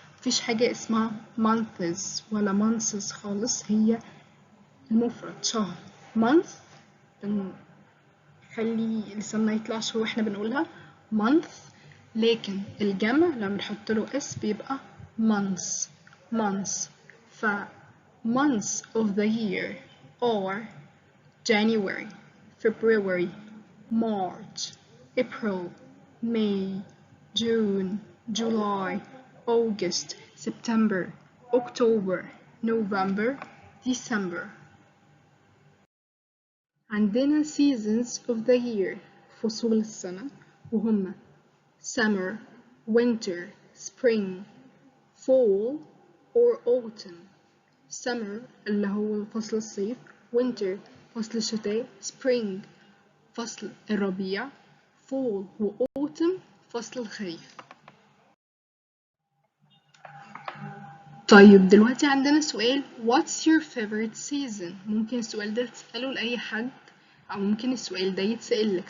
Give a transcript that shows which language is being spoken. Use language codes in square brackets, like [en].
[ar] مفيش حاجة اسمها months ولا months خالص، هي المفرد شهر. month بنخلي لساننا يطلعش واحنا بنقولها month، لكن الجمع لما بنحط له اس بيبقى months. [en] ف months of the year are January, February, March, April, May, June, July, August, September, October, November, December. عندنا seasons of the year [ar] فصول السنة وهم [en] summer, winter, spring, fall or autumn. [ar] summer اللي هو فصل الصيف، winter فصل الشتاء، spring فصل الربيع، fall و autumn فصل الخريف. طيب دلوقتي عندنا سؤال [en] what's your favorite season؟ [ar] ممكن السؤال ده تسأله لأي حد أو ممكن السؤال ده يتسألك.